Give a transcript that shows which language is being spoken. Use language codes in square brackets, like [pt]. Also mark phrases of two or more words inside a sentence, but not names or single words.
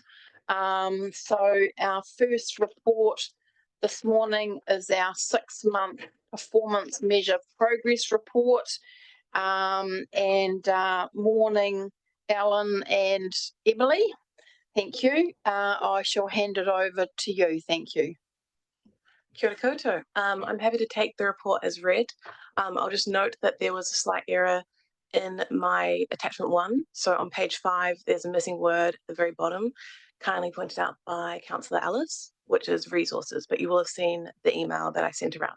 [en] So our first report this morning is our 6-month performance measure progress report. Morning, Alan and Emily. Thank you. I shall hand it over to you. Thank you. [mi] Kia ora koutou. [en] I'm happy to take the report as read. I'll just note that there was a slight error in my attachment 1. So on page 5, there's a missing word at the very bottom, kindly pointed out by Councillor Ellis, which is resources, but you will have seen the email that I sent around.